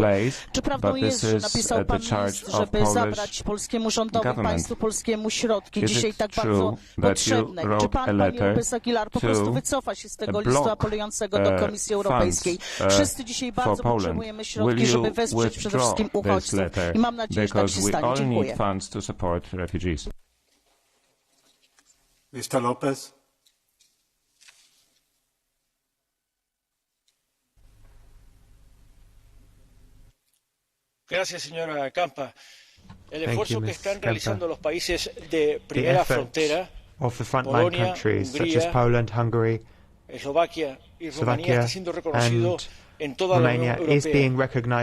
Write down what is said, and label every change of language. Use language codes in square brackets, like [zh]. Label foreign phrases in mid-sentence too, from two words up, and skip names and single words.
[pl] Czy prawdą jest, że napisał pan list, żeby zabrać polskiemu rządowi, państwu polskiemu środki dzisiaj tak bardzo potrzebne? Czy pan, panie López Aguilar, po prostu wycofa się z tego listu apelującego do Komisji Europejskiej? Wszyscy dzisiaj bardzo potrzebujemy środki, żeby wesprzeć przede wszystkim uchodźców i mam nadzieję, że tak się stanie. Dziękuję. [en] Mr. Lopez. [es] Gracias, señora Campa. El esfuerzo que están realizando los países de primera frontera, Polonia, Hungría, Eslovaquia y Rumanía, está siendo reconocido en toda la Unión Europea.